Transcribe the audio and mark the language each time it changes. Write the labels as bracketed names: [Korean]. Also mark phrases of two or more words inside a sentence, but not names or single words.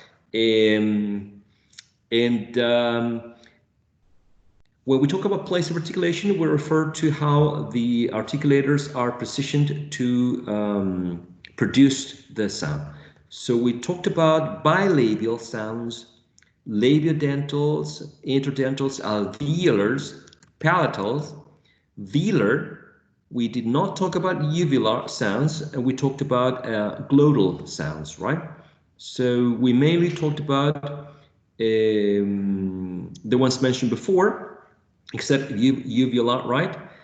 [English] When we talk about place of articulation, we refer to how the articulators are positioned to produce the sound. So we talked about bilabial sounds, labiodentals, interdentals, alveolars, palatals, velar. We did not talk about uvular sounds, and we talked about glottal sounds, right? So we mainly talked about the ones mentioned before, except uvular, right?